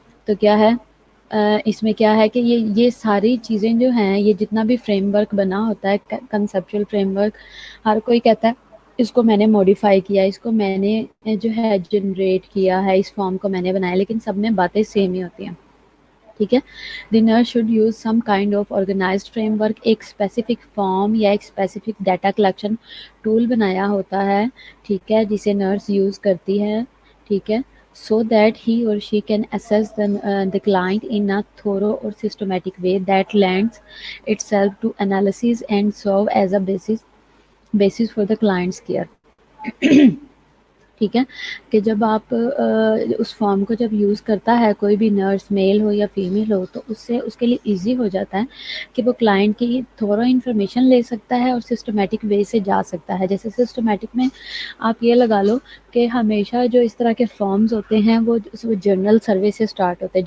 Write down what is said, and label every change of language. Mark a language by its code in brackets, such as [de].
[ur] تو کیا ہے اس میں کیا ہے کہ یہ ساری چیزیں جو ہیں یہ جتنا بھی فریم ورک بنا ہوتا ہے کنسیپچل فریم ورک ہر کوئی کہتا ہے اس کو میں نے موڈیفائی کیا, اس کو میں نے جو ہے جنریٹ کیا ہے, اس فارم کو میں نے بنایا, لیکن سب میں باتیں سیم ہی ہوتی ہیں. ٹھیک ہے. [en] The nurse should use some kind of organised framework. [ur] ایک اسپیسیفک فارم یا ایک اسپیسیفک ڈیٹا کلیکشن ٹول بنایا ہوتا ہے. ٹھیک ہے. جسے نرس یوز کرتی ہے. ٹھیک ہے. [en] so that he or she can assess the client in a thorough or systematic way that lends itself to analysis and serve as a basis for the client's care. [ur] ٹھیک ہے. کہ جب آپ اس form کو جب یوز کرتا ہے کوئی بھی نرس میل ہو یا فیمیل ہو تو اس سے اس کے لیے ایزی ہو جاتا ہے کہ وہ کلائنٹ کی تھورو انفارمیشن لے سکتا ہے اور سسٹمیٹک وے سے جا سکتا ہے. جیسے سسٹمیٹک میں آپ یہ لگا لو کہ ہمیشہ جو اس طرح کے فارمز ہوتے ہیں وہ جنرل سروے سے سٹارٹ ہوتے ہیں.